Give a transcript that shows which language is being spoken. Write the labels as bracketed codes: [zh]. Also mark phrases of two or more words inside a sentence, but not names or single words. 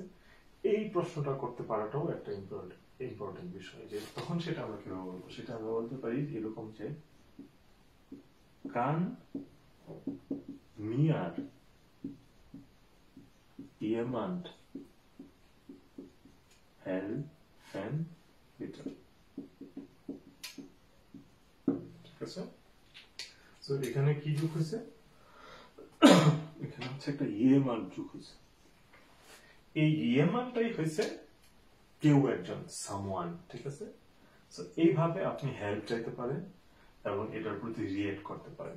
[bn] এই প্রশ্নটা করতে পারাটাও একটা ইম্পর্টেন্ট বিষয়। যে তখন সেটা আমরা কিভাবে বলবো, সেটা আমরা বলতে পারি এরকম, যে [de] kann mir jemand helfen bitte? [bn] ঠিক আছে? সো এখানে কি যোগ হয়েছে? এখানে হচ্ছে একটা jemand যোগ হয়েছে, এই ইয়েমানটাই হয়েছে কেউ একজন, সামওয়ান, ঠিক আছে। সো এইভাবে আপনি হেল্প চাইতে পারেন এবং এটার প্রতি রিয়েক্ট করতে পারেন।